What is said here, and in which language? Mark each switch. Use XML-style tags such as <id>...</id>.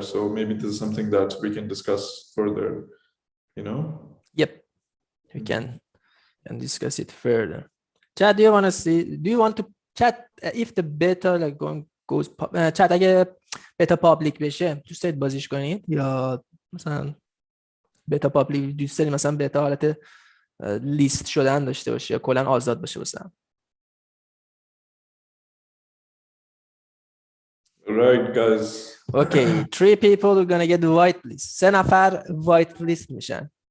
<en>So maybe this is something that we can discuss further, Yep, we can discuss it further. Chad, do you want to chat if the beta like goes chat</en> <fa>اگه beta public بشه دوست دارید بازیش کنید، یا مثلا beta public دوست دارید مثلا beta حالت لیست شدن داشته باشه یا کلا آزاد باشه مثلا؟</fa> <en>Right, guys. Okay, 3 people are gonna get whitelist.</en> <fa>3 نفر whitelist میشن.</fa>